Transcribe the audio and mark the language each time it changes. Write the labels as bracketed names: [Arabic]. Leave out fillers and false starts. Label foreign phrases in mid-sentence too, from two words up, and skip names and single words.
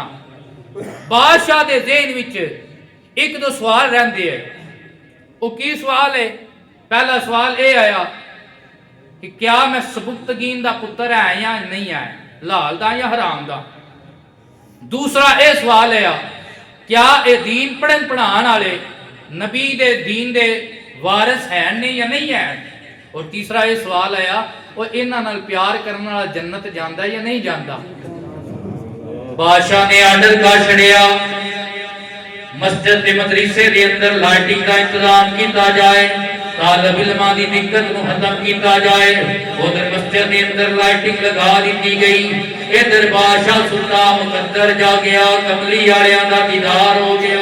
[Punjabi] بادشاہ دے ذہن وچ 1-2 سوال رہندے ہیں. وہ کی سوال ہے؟ پہلا سوال اے آیا کہ کیا میں سبکتگین دا پتر ہے یا نہیں ہے, لال دا یا حرام دا. دوسرا اے سوال ہے کیا اے دین پڑھن پڑھان والے نبی دے دین دے وارث ہیں نہیں یا نہیں ہیں. [Urdu] اور تیسرا یہ سوال آیا [Punjabi] وہ انہاں نال پیار کرنے والا جنت جاندا یا نہیں جاندا. بادشاہ نے آرڈر کا چھڑیا مسجد دے مدرسے دے اندر لائٹنگ کا انتظام کیتا جائے, طالب علماں دی دقت کو ختم کیتا جائے. ادھر مسجد دے اندر لائٹنگ لگا دیتی گئی, ادھر بادشاہ ستا مقدر جا گیا, کملی والیاں دا دیدار ہو گیا.